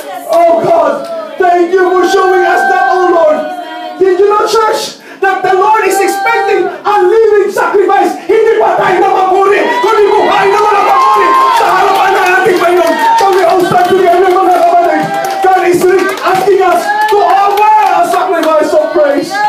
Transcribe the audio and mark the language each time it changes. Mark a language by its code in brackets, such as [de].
[en] Oh God, thank you for showing us that, oh Lord. Did you know, church, that the Lord is expecting a living sacrifice? [tl] Hindi pa tayo na mapuri, kundi buhay na mga mapuri sa harapan ng ating Panginoon. [en] So we all stand together, [tl] mga kapatid. [en] God is asking us to offer a sacrifice of praise.